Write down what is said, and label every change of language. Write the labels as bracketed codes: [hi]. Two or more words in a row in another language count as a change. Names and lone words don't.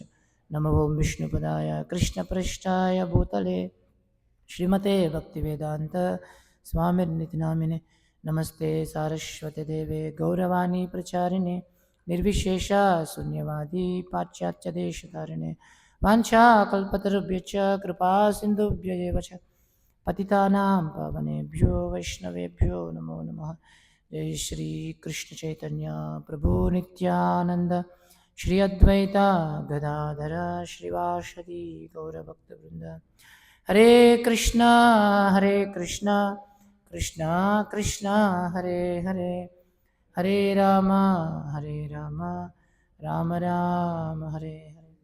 [sa] నమో ఓం విష్ణుపదాయ కృష్ణప్రష్టాయ భూతలే శ్రీమతే భక్తివేదాంత స్వామిర్నితి నామినే. నమస్తే సారస్వతి దేవే గౌరవాణి ప్రచారిణే నిర్విశేష శూన్యవాది పాశ్చాత్యదేశతారిణే. వాంఛాకల్పతరుభ్యశ్చ కృపా సింధుభ్య ఏవ చ పతితానాం పావనేభ్యో వైష్ణవేభ్యో నమో నమః. జై శ్రీ కృష్ణ చైతన్య ప్రభు నిత్యానంద శ్రీ అద్వైత గదాధర శ్రీవాసది గౌరభక్తవృంద. హరే కృష్ణ కృష్ణ కృష్ణ హరే హరే, హరే రామ రామ రామ హరే హరే.